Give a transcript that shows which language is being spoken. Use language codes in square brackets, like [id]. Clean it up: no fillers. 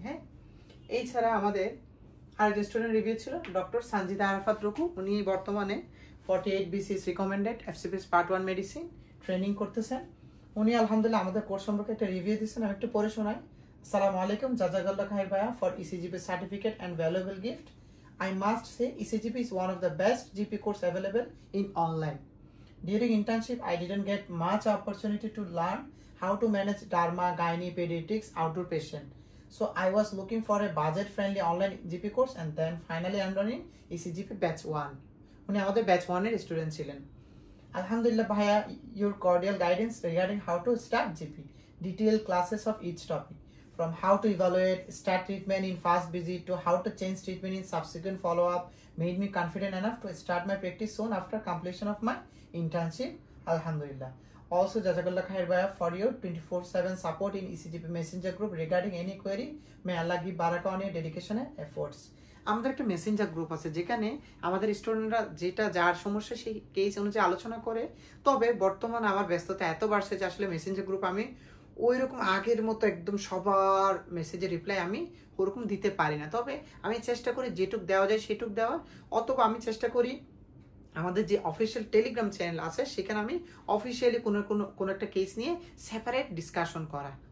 [bn] হ্যাঁ, এছাড়া আমাদের আরেকজন স্টুডেন্ট রিভিউ ছিল ডক্টর সঞ্জিদা আরাফাত রুকু, উনি বর্তমানে 48 BCS recommended FCPS part 1 medicine training করতেছেন। উনি আলহামদুলিল্লাহ আমাদের কোর্স সম্পর্কে একটা রিভিউ দিচ্ছেন, আমি একটু পড়ে শোনাই। আসসালামু আলাইকুম, জাজাকাল্লাহ খাইর ভাইয়া [en] For ECGP certificate and valuable gift. I must say ECGP is one of the best GP course available in online. During internship, I didn't get much opportunity to learn how to manage derma, gynae, pediatrics, outdoor patient. So I was looking for a budget-friendly online GP course, and then finally enrolling ECGP batch 1. [bn] উনি আমাদের batch 1 এর student ছিলেন। [en] Alhamdulillah bhaiya, your cordial guidance regarding how to start GP, detailed classes of each topic, from how to evaluate, start treatment in first visit to how to change treatment in subsequent follow-up, made me confident enough to start my practice soon after completion of my internship. Alhamdulillah. Also, Jazakallah khair bhaiya for your 24/7 support in ECGP Messenger group regarding any query. May Allah give barakah on your dedication and efforts. [bn] আমাদের একটা Messenger group আছে যেখানে আমাদের স্টুডেন্টরা যেটা যার সমস্যা সেই কেস অনুযায়ী আলোচনা করে। তবে বর্তমানে আমার ব্যস্ততা এত বাড়ছে যে আসলে মেসেঞ্জার গ্রুপ আমি ওই রকম আগের মতো একদম সবার মেসেজের রিপ্লাই আমি ওরকম দিতে পারি না। তবে আমি চেষ্টা করি যেটুক দেওয়া যায় সেটুক দেওয়ার, অথবা আমি চেষ্টা করি আমাদের যে অফিসিয়াল টেলিগ্রাম চ্যানেল আছে সেখানে আমি অফিসিয়ালি কোনো একটা কেস নিয়ে সেপারেট ডিসকাশন করা।